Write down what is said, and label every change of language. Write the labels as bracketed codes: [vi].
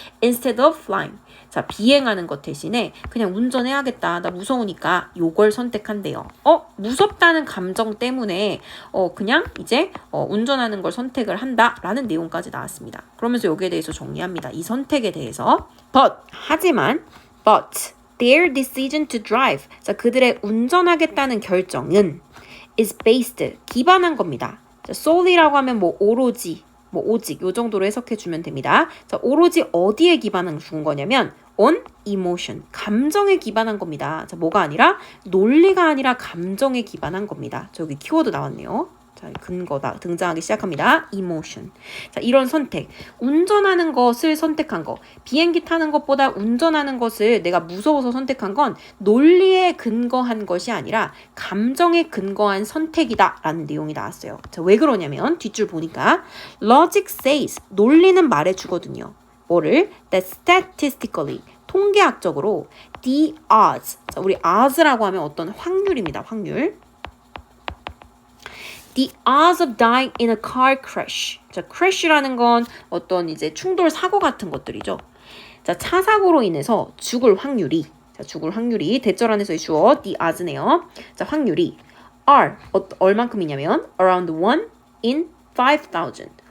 [en] instead of flying. [ko] 자, 비행하는 것 대신에 그냥 운전해야겠다. 나 무서우니까 요걸 선택한대요. 무섭다는 감정 때문에 그냥 이제 운전하는 걸 선택을 한다라는 내용까지 나왔습니다. 그러면서 여기에 대해서 정리합니다. 이 선택에 대해서. 하지만 [en] their decision to drive. [ko] 자, 그들의 운전하겠다는 결정은 [en] is based, [ko] 기반한 겁니다. 자, solely라고 하면 뭐 오로지, 뭐 오직 요 정도로 해석해 주면 됩니다. 자, 오로지 어디에 기반한 준 거냐면 [en] on emotion, [ko] 감정에 기반한 겁니다. 자, 뭐가 아니라 논리가 아니라 감정에 기반한 겁니다. 저기 키워드 나왔네요. 자, 근거다 등장하기 시작합니다. [en] emotion. [ko] 자, 이런 선택, 운전하는 것을 선택한 거, 비행기 타는 것보다 운전하는 것을 내가 무서워서 선택한 건 논리에 근거한 것이 아니라 감정에 근거한 선택이다 라는 내용이 나왔어요. 자, 왜 그러냐면 뒷줄 보니까 [en] logic says, [ko] 논리는 말해주거든요. 뭐를? [en] that statistically, [ko] 통계학적으로 [en] the odds, [ko] 자, 우리 odds라고 하면 어떤 확률입니다. 확률. [en] The odds of dying in a car crash. [ko] 자, crash라는 건 어떤 이제 충돌 사고 같은 것들이죠. 자, 차 사고로 인해서 죽을 확률이, 대절 안에서의 주어 [en] the odds [ko] 네요. 자, 확률이 are 얼만큼이냐면 [en] around 1 in 5,000.